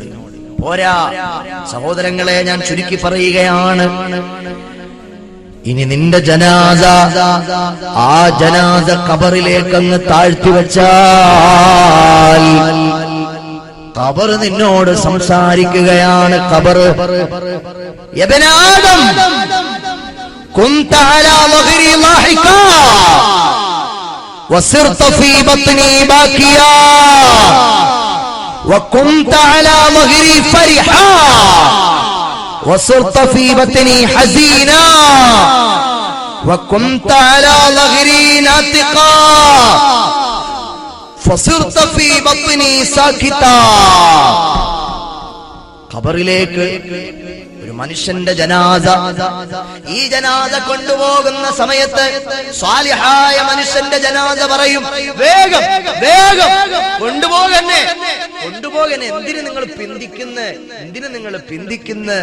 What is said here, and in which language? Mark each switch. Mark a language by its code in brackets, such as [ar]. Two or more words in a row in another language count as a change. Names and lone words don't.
[ml] പോരാ സഹോദരങ്ങളെ, ഞാൻ ചുരുക്കി പറയുകയാണ്, ഇനി നിന്റെ ജനാസ, ആ ജനാസ ഖബറിലേക്ക് അങ്ങ് താഴ്ത്തി വെച്ചാൽ ഖബർ നിന്നോട് സംസാരിക്കുകയാണ്. [ar] قبر يا ابن آدم كنت على ظهري ضاحكا وصرت في بطني باكيا وكنت على ظهري فرحا وصرت في بطني حزينا وكنت على ظهري ناطقا فصرت في بطني ساكتا. [ml] ഖബറിലേക്ക് ഒരു മനുഷ്യന്റെ ജനാസ, ഈ ജനാസ കൊണ്ടുപോകുന്ന സമയത്ത് സ്വാലിഹായ മനുഷ്യന്റെ ജനാസ പറയും, വേഗം വേഗം കൊണ്ടുപോകന്നെ, കൊണ്ടുപോകന്നെ, എന്തിനു നിങ്ങൾ പിന്തിക്കുന്ന?